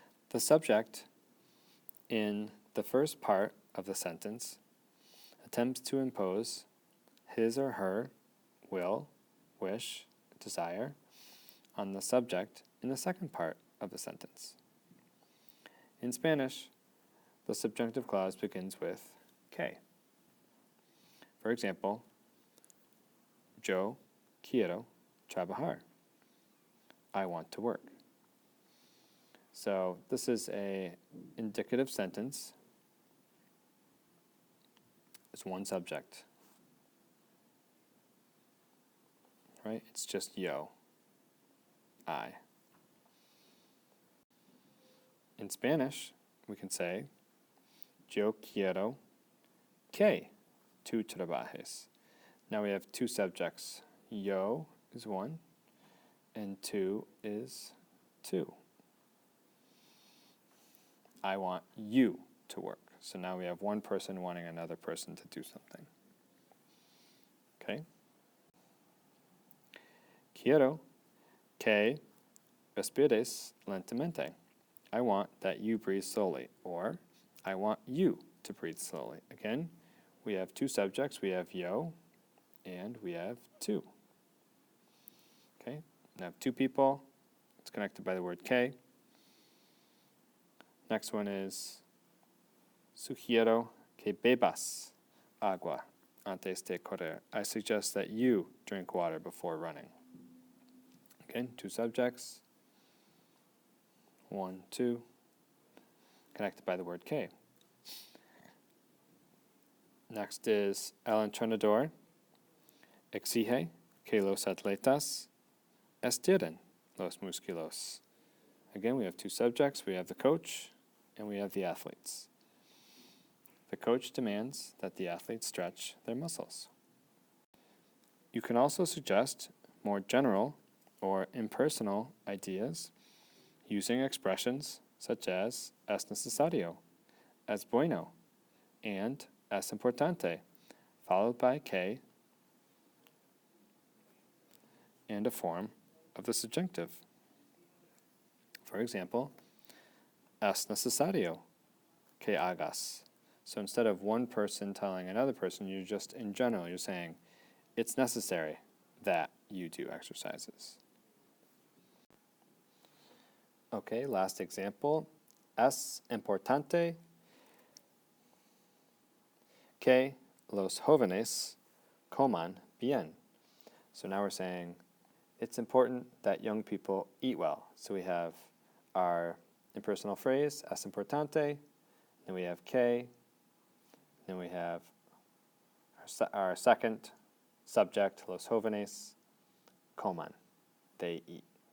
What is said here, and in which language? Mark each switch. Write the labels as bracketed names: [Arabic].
[English] The subject in the first part of the sentence attempts to impose his or her will, wish, desire on the subject in the second part of the sentence. In Spanish, the subjunctive clause begins with que. For example, [Spanish] yo quiero trabajar. [English] I want to work. So this is an indicative sentence. It's one subject. Right? It's just yo, I. In Spanish, we can say, [Spanish] yo quiero que tú trabajes. [English] Now we have two subjects. Yo is one, and tú is two. I want you to work. So now we have one person wanting another person to do something. Okay? [Spanish] Quiero que respires lentamente. [English] I want that you breathe slowly. Or, I want you to breathe slowly. Again, we have two subjects. We have yo, and we have tú. Okay? Now, have two people. It's connected by the word que. Next one is, [Spanish] sugiero que bebas agua antes de correr. [English] I suggest that you drink water before running. Again, two subjects. One, two. Connected by the word que. Next is, [Spanish] el entrenador exige que los atletas estiren los músculos. [English] Again, we have two subjects. We have the coach and we have the athletes. The coach demands that the athletes stretch their muscles. You can also suggest more general or impersonal ideas using expressions such as [Spanish] es necesario, es bueno, [English] and [Spanish] es importante, [English] followed by que and a form of the subjunctive. For example, [Spanish] es necesario que hagas. [English] So instead of one person telling another person, you're just, in general, you're saying, it's necessary that you do exercises. Okay, last example. [Spanish] Es importante que los jóvenes coman bien. [English] So now we're saying, it's important that young people eat well. So we have our impersonal phrase, [Spanish] es importante, [English] then we have que, then we have our second subject, [Spanish] los jóvenes coman, [English] they eat.